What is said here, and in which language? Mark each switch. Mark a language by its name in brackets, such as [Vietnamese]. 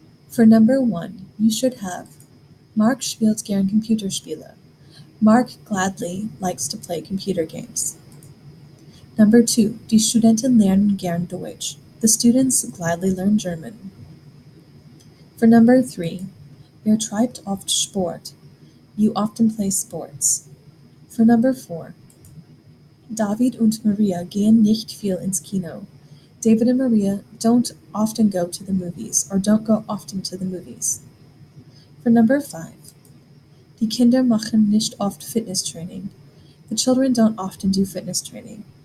[English] For number 1, you should have [German] Mark spielt gern Computerspiele. [English] Mark gladly likes to play computer games. Number 2, [German] die Studenten lernen gern Deutsch. [English] The students gladly learn German. For number 3, [German] treibt oft Sport. [English] You often play sports. For number 4, [German] David und Maria gehen nicht viel ins Kino. [English] David and Maria don't often go to the movies, or don't go often to the movies. For number 5, [German] die Kinder machen nicht oft Fitnesstraining. [English] The children don't often do fitness training.